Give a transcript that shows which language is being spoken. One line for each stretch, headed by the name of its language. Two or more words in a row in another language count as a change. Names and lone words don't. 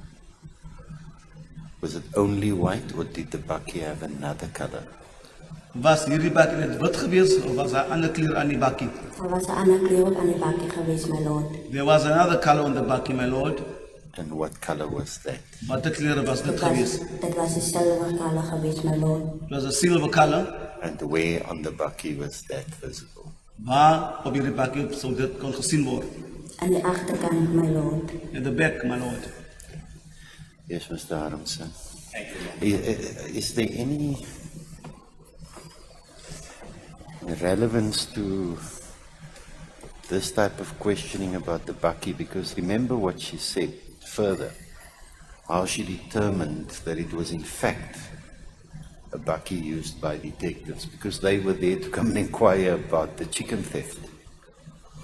English: Was it only white or did the bakkie have another color?
Afrikaans: Was hierdie bakkie net wit geweest of was daar ander kleur aan die bakkie? Daar was 'n ander kleur ook aan die bakkie gewees,
English: my lord. There was another color on the bakkie, my lord. And what color was that?
Afrikaans: Wat de kleur was dit geweest? Dit was 'n silver kleur gewees,
English: my lord. It was a silver color. And where on the bakkie was that visible?
Afrikaans: Waar op hierdie bakkie sou dit kon gesien word? Aan die agterkant,
English: my lord. At the back, my lord. Yes, Mr. Harmson. Is there any relevance to this type of questioning about the bakkie? Because remember what she said further, how she determined that it was in fact a bakkie used by detectives, because they were there to come and inquire about the chicken theft.